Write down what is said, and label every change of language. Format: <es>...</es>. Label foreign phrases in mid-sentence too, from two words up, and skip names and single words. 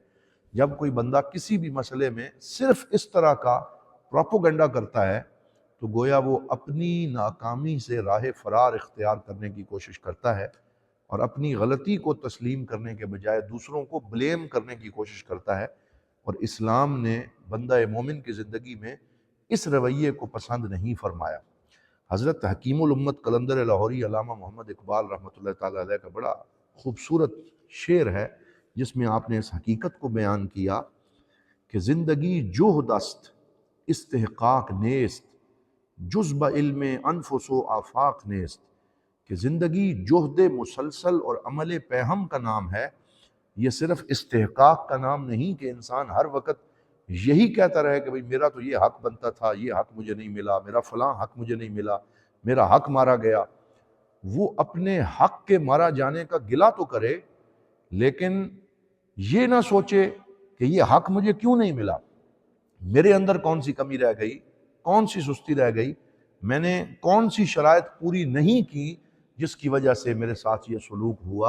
<ur>جب کوئی بندہ کسی بھی مسئلے میں صرف اس طرح کا پروپیگنڈا کرتا ہے تو گویا وہ اپنی ناکامی سے راہ فرار اختیار کرنے کی کوشش کرتا ہے، اور اپنی غلطی کو تسلیم کرنے کے بجائے دوسروں کو بلیم کرنے کی کوشش کرتا ہے، اور اسلام نے بندہ مومن کی زندگی میں اس رویے کو پسند نہیں فرمایا۔ حضرت حکیم الامت قلندر لاہوری علامہ محمد اقبال</ur> <ar>رحمۃ اللہ تعالیٰ علیہ</ar> <ur>کا بڑا خوبصورت شعر ہے، جس میں آپ نے اس حقیقت کو بیان کیا کہ</ur> <fa>زندگی جہد است استحقاق نیست، جز بعلم انفس و آفاق نیست،</fa> <ur>کہ زندگی جہد مسلسل اور عمل پیہم کا نام ہے، یہ صرف استحقاق کا نام نہیں کہ انسان ہر وقت یہی کہتا رہے کہ بھئی میرا تو یہ حق بنتا تھا، یہ حق مجھے نہیں ملا، میرا فلاں حق مجھے نہیں ملا، میرا حق مارا گیا۔ وہ اپنے حق کے مارا جانے کا گلہ تو کرے، لیکن یہ نہ سوچے کہ یہ حق مجھے کیوں نہیں ملا، میرے اندر کون سی کمی رہ گئی، کون سی سستی رہ گئی، میں نے کون سی شرائط پوری نہیں کی جس کی وجہ سے میرے ساتھ یہ سلوک ہوا۔</ur>